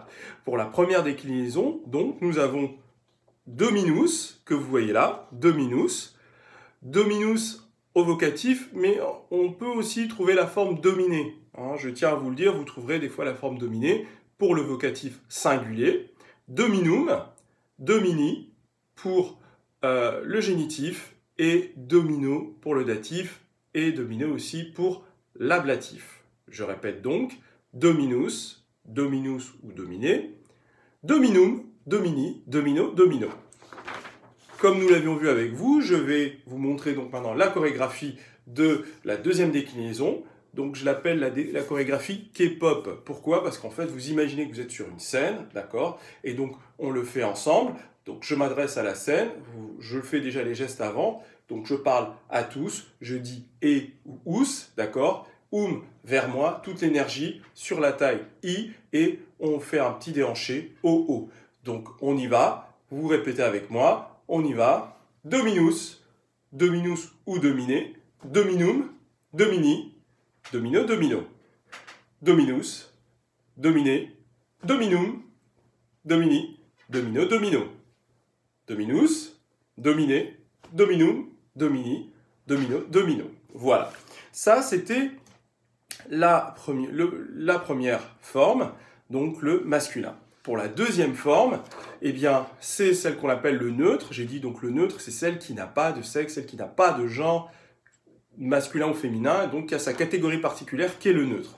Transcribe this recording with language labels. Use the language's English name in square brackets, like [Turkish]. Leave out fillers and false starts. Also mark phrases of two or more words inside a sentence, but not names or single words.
[French] Pour la première déclinaison, donc, nous avons dominus, que vous voyez là, dominus. Dominus au vocatif, mais on peut aussi trouver la forme dominée. Hein, je tiens à vous le dire, vous trouverez des fois la forme dominée pour le vocatif singulier. [Latin] Dominum, domini [French] pour le génitif, et domino pour le datif, et domino aussi pour l'ablatif. Je répète donc, [Latin] dominus, dominus ou dominé, dominum, domini, domino, domino. [French] Comme nous l'avions vu avec vous, je vais vous montrer donc maintenant la chorégraphie de la deuxième déclinaison. Donc je l'appelle la chorégraphie K-pop. Pourquoi? Parce qu'en fait, vous imaginez que vous êtes sur une scène, d'accord? Et donc on le fait ensemble. Donc je m'adresse à la scène, je fais déjà les gestes avant. Donc je parle à tous, je dis et ou ous, d'accord? Vers moi, toute l'énergie sur la taille I, et on fait un petit déhanché O. Donc on y va, vous répétez avec moi, on y va. [Latin] Dominus, dominus ou dominé, dominum, domini, domino, domino. Dominus, dominé, dominum, domini, domino, domino. Dominus, dominé, dominum, domini, domino, domino. [French] Voilà. Ça, c'était la première forme, donc le masculin. Pour la deuxième forme, eh bien, c'est celle qu'on appelle le neutre. J'ai dit donc le neutre, c'est celle qui n'a pas de sexe, celle qui n'a pas de genre masculin ou féminin, donc qui a sa catégorie particulière qui est le neutre.